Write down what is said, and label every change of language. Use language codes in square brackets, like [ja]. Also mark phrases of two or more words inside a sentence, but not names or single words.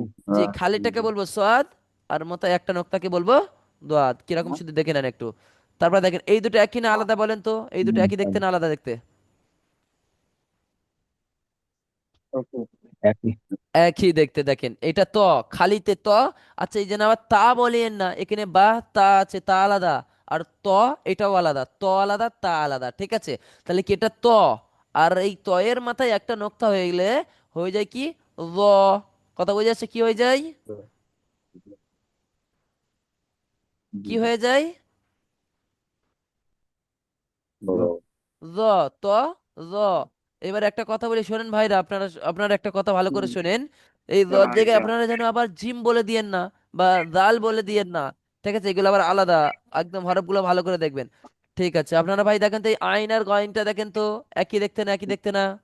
[bn] জি, হ্যাঁ। খালিটাকে বলবো সোয়াদ, আর মাথায় একটা নোক্তাকে বলবো দোয়াদ। কিরকম শুধু দেখে নেন একটু। তারপর দেখেন এই দুটো একই না আলাদা বলেন তো? এই দুটো একই দেখতে না আলাদা দেখতে? একই। একই দেখতে। দেখেন এটা ত, খালিতে ত। আচ্ছা, এই যে না আবার তা বলেন না, এখানে বা তা আছে, তা আলাদা। আর ত, এটাও আলাদা, ত আলাদা তা আলাদা, ঠিক আছে? তাহলে কি এটা ত, আর এই ত এর মাথায় একটা নোক্তা হয়ে গেলে হয়ে যায় কি ল। কথা বোঝা যাচ্ছে? কি হয়ে যায়? কি হয়ে যায়? জ। জ। ত, জ। এবার একটা কথা বলি শোনেন ভাইরা, আপনারা আপনারা একটা কথা ভালো করে শোনেন। এই জর জায়গায় আপনারা যেন আবার জিম বলে দিয়েন না, বা জাল বলে দিয়েন না। ঠিক আছে, এগুলো আবার আলাদা। একদম হরফগুলো ভালো করে দেখবেন। ঠিক আছে, আপনারা ভাই দেখেন তো এই আইন আর গয়নটা দেখেন তো, একই দেখতে না একই দেখতে না?